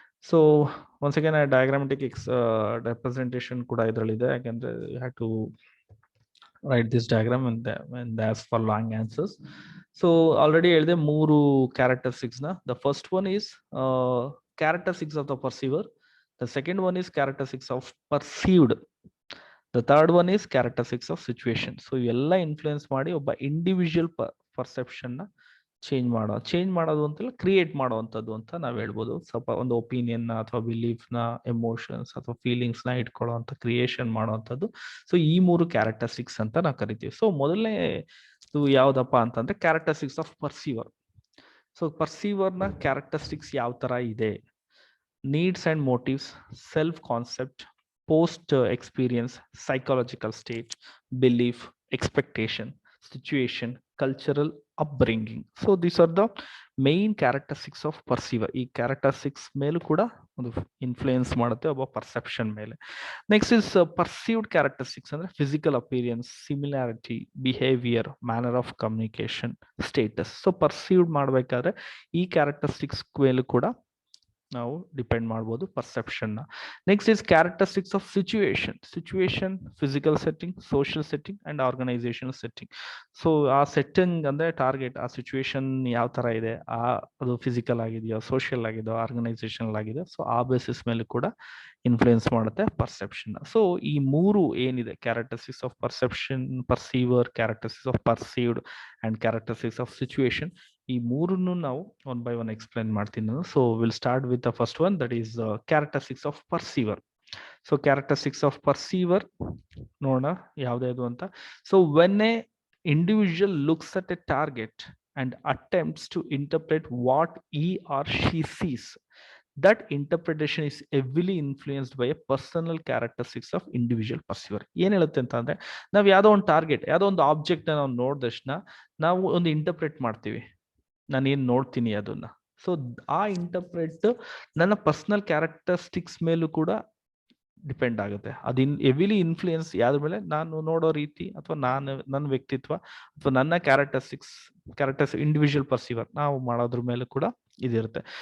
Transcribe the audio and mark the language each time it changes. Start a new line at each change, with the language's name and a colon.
English: so once again diagrammatic representation
Kannada: ಕೂಡ ಇದರಲ್ಲಿದೆ, ಯಾಕಂದ್ರೆ
English: You have to write this diagram and ask for long answers. So already
Kannada: ಹೇಳಿದೆ
English: 3 characteristics na. The first one is characteristics of the perceiver. The second one is characteristics of perceived. The third one is characteristics of situation.
Kannada: So ಇವೆಲ್ಲ influence ಮಾಡಿ ಒಬ್ಬ individual perception ನ change ಮಾಡೋದು ಅಂತಲ್ಲ, create ಮಾಡುವಂಥದ್ದು ಅಂತ ನಾವ್ ಹೇಳ್ಬೋದು. ಸ್ವಲ್ಪ ಒಂದು ಒಪಿನಿಯನ್ ಅಥವಾ ಬಿಲೀಫ್ ನ, ಎಮೋಷನ್ಸ್ ಅಥವಾ ಫೀಲಿಂಗ್ಸ್ ನ ಇಟ್ಕೊಳ್ಳುವಂತ ಕ್ರಿಯೇಷನ್ ಮಾಡುವಂಥದ್ದು. ಸೊ ಈ 3 ಕ್ಯಾರೆಕ್ಟರಿಸ್ಟಿಕ್ಸ್ ಅಂತ ನಾವು ಕರಿತೀವಿ. ಸೊ ಮೊದಲನೇ ಯಾವ್ದಪ್ಪ ಅಂತಂದ್ರೆ
English: Characteristics of perceiver.
Kannada: ಸೊ ಪರ್ಸೀವರ್ ನ ಕ್ಯಾರೆಕ್ಟರಿಸ್ಟಿಕ್ಸ್ ಯಾವ ತರ ಇದೆ?
English: Needs and motives, self concept, post experience, psychological state, belief, expectation, situation, cultural upbringing. So these are the main characteristics of perceiver.
Kannada: ಈ characteristics ಮೇಲೂ ಕೂಡ ಒಂದು ಇನ್ಫ್ಲೂಯೆನ್ಸ್ ಮಾಡುತ್ತೆ ಒಬ್ಬ ಪರ್ಸೆಪ್ಷನ್ ಮೇಲೆ.
English: Next is perceived characteristics ಅಂದ್ರೆ physical appearance, similarity, behaviour, manner of communication, status.
Kannada: So perceived ಮಾಡ್ಬೇಕಾದ್ರೆ ಈ ಕ್ಯಾರೆಕ್ಟರಿಸ್ಟಿಕ್ಸ್ ಮೇಲೂ ಕೂಡ ನಾವು ಡಿಪೆಂಡ್ ಮಾಡ್ಬೋದು ಪರ್ಸೆಪ್ಷನ್ ನ.
English: Next is characteristics of situation, physical setting, social setting and organisational setting.
Kannada: So ಆ ಸೆಟ್ಟಿಂಗ್ ಅಂದ್ರೆ ಟಾರ್ಗೆಟ್, ಆ ಸಿಚುವೇಶನ್ ಯಾವ ತರ ಇದೆ, ಅದು ಫಿಸಿಕಲ್ ಆಗಿದೆಯೋ, ಸೋಷಿಯಲ್ ಆಗಿದೆಯೋ, ಆರ್ಗನೈಸೇಷನಲ್ ಆಗಿದೆ. ಸೊ ಆ ಬೇಸಿಸ್ ಮೇಲೆ ಕೂಡ ಇನ್ಫ್ಲೂಯೆನ್ಸ್ ಮಾಡುತ್ತೆ ಪರ್ಸೆಪ್ಷನ್. ಸೊ ಈ 3 ಏನಿದೆ, characteristics of perception, ಪರ್ಸೀವರ್, characteristics of perceived and characteristics of situation, ಈ 3ನ್ನು ನಾವು ಒನ್ ಬೈ ಒನ್ ಎಕ್ಸ್ಪ್ಲೈನ್ ಮಾಡ್ತೀನಿ ನಾನು.
English: So will start with the first one, that is characteristics of perceiver. So characteristics of perceiver
Kannada: ನೋಡೋಣ ಯಾವ್ದು ಅಂತ.
English: So when a individual looks at a target, and attempts to interpret what he or she sees. That interpretation is heavily influenced by a personal characteristics of individual perceiver.
Kannada: ಏನ್ ಹೇಳುತ್ತೆ ಅಂತ ಅಂದ್ರೆ, ನಾವ್ ಯಾವ್ದೋ ಒಂದು ಟಾರ್ಗೆಟ್, ಯಾವ್ದೋ ಒಂದು ಆಬ್ಜೆಕ್ಟ್ ನಾವು ನೋಡಿದ ತಕ್ಷಣ ನಾವು ಒಂದು ಇಂಟರ್ಪ್ರೆಟ್ ಮಾಡ್ತೀವಿ, ನಾನು ಏನ್ ನೋಡ್ತೀನಿ ಅದನ್ನ. ಸೊ ಆ ಇಂಟರ್ಪ್ರೆಟ್ ನನ್ನ ಪರ್ಸನಲ್ ಕ್ಯಾರೆಕ್ಟರಿಸ್ಟಿಕ್ಸ್ ಮೇಲೂ ಕೂಡ ಡಿಪೆಂಡ್ ಆಗುತ್ತೆ. ಅದು ಹೆವಿಲಿ ಇನ್ಫ್ಲೂಯೆನ್ಸ್ ಯಾವ್ದ್ರ ಮೇಲೆ, ನಾನು ನೋಡೋ ರೀತಿ, ಅಥವಾ ನನ್ನ ವ್ಯಕ್ತಿತ್ವ, ಅಥವಾ ನನ್ನ ಕ್ಯಾರೆಕ್ಟರ್ಸ್ ಇಂಡಿವಿಜುವಲ್ ಪರ್ಸೀವರ್ ನಾವು ಮಾಡೋದ್ರ ಮೇಲೆ ಕೂಡ ಇದಿರುತ್ತೆ.